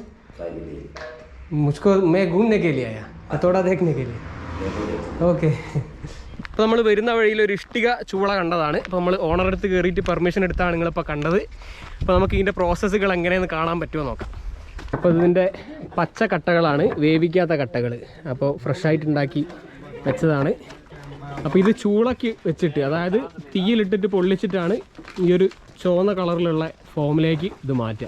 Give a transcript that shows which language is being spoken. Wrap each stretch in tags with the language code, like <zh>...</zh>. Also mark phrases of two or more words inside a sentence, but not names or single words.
<hi>मुझको मैं घूमने के लिए आया, थोड़ा देखने के लिए.</hi> <ml>ഓക്കെ. അപ്പോൾ നമ്മൾ വരുന്ന വഴിയിൽ ഒരു ഇഷ്ടിക ചൂള കണ്ടതാണ്. അപ്പോൾ നമ്മൾ ഓണറടുത്ത് കയറിയിട്ട് പെർമിഷൻ എടുത്താണ് നിങ്ങളിപ്പോൾ കണ്ടത്. അപ്പോൾ നമുക്ക് ഇതിൻ്റെ പ്രോസസ്സുകൾ എങ്ങനെയെന്ന് കാണാൻ പറ്റുമോ നോക്കാം. അപ്പോൾ ഇതിൻ്റെ പച്ച കട്ടകളാണ്, വേവിക്കാത്ത കട്ടകൾ. അപ്പോൾ ഫ്രഷായിട്ട് ഉണ്ടാക്കി വെച്ചതാണ്. അപ്പോൾ ഇത് ചൂളയ്ക്ക് വെച്ചിട്ട്, അതായത് തീയിലിട്ടിട്ട് പൊള്ളിച്ചിട്ടാണ് ഈ ഒരു ചുവന്ന കളറിലുള്ള ഫോമിലേക്ക് ഇത് മാറ്റുക.</ml>